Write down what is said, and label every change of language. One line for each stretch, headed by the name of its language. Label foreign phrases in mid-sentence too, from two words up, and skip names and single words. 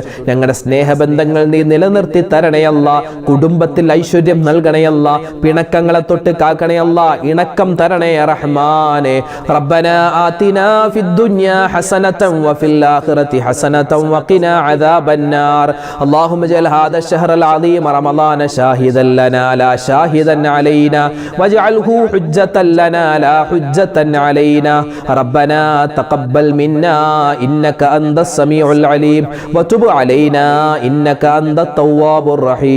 Malayalam: ഞങ്ങളുടെ സ്നേഹബന്ധങ്ങൾ നീ നിലനിർത്തി തരണയല്ല. കുടുംബത്തിൽ ഐശ്വര്യം നൽകണയല്ല. പിണക്കങ്ങളെ തൊട്ട് കാക്കണയല്ല. ഇണക്കം തരണേ റഹ്മാനേ.
Arabic: ربنا آتنا في الدنيا حسنة وفي الآخرة حسنة وقنا عذاب النار. اللهم اجعل هذا الشهر العظيم رمضان شاهدا لنا لا شاهدا علينا واجعله حجة لنا لا حجة علينا. ربنا تقبل منا إنك أنت السميع العليم وتب علينا إنك أنت التواب الرحيم.